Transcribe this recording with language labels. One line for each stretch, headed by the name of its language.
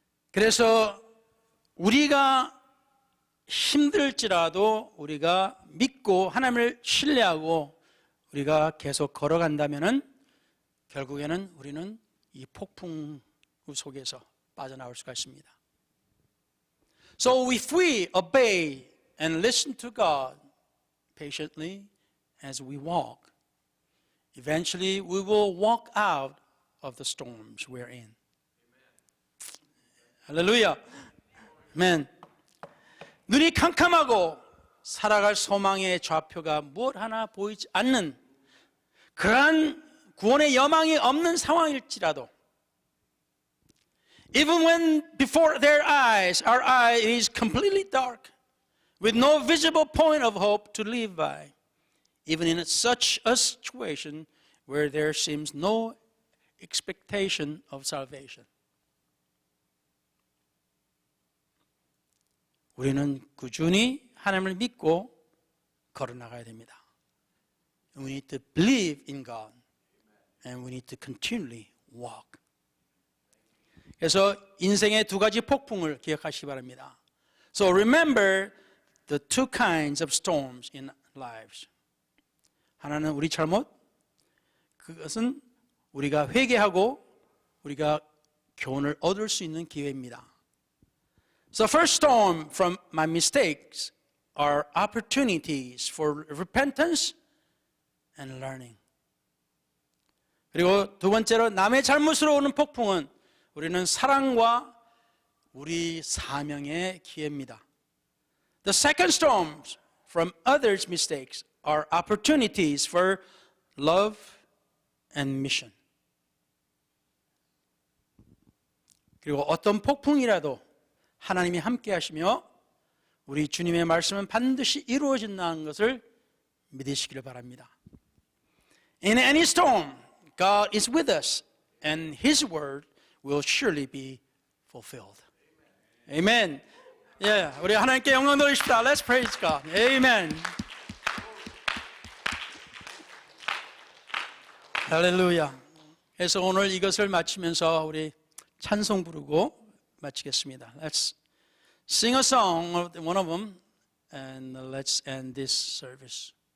Korean: 그래서 우리가 힘들지라도 우리가 믿고 하나님을 신뢰하고 우리가 계속 걸어간다면은 결국에는 우리는 이 폭풍 속에서 빠져나올 수가 있습니다.
English: So if we obey and listen to God patiently as we walk, eventually we will walk out of the storms we're in.
Korean: 할렐루야. 아멘. 눈이 캄캄하고 살아갈 소망의 좌표가 무엇 하나 보이지 않는 그러한 구원의 여망이 없는 상황일지라도
English: even when before their eyes, our eye is completely dark with no visible point of hope to live by, even in such a situation where there seems no expectation of salvation.
Korean: 우리는 꾸준히 하나님을 믿고 걸어나가야 됩니다.
English: We need to believe in God and we need to continually walk.
Korean: 그래서 인생의 두 가지 폭풍을 기억하시기 바랍니다.
English: So remember the two kinds of storms in lives.
Korean: 하나는 우리 잘못, 그것은 우리가 회개하고 우리가 교훈을 얻을 수 있는 기회입니다.
English: So first storm from my mistakes are opportunities for repentance and learning.
Korean: 그리고 두 번째로 남의 잘못으로 오는 폭풍은 우리는 사랑과 우리 사명의 기회입니다.
English: The second storms from others' mistakes are opportunities for love and mission.
Korean: 그리고 어떤 폭풍이라도 하나님이 함께 하시며 우리 주님의 말씀은 반드시 이루어진다는 것을 믿으시기를 바랍니다.
English: In any storm, God is with us and His word will surely be fulfilled. Amen.
Korean: 예, 우리 하나님께 영광 돌리십시다.
English: Let's praise God. Amen.
Korean: 할렐루야. 그래서 오늘 이것을 마치면서 우리 찬송 부르고 마치겠습니다.
English: Let's sing a song, one of them, and let's end this service.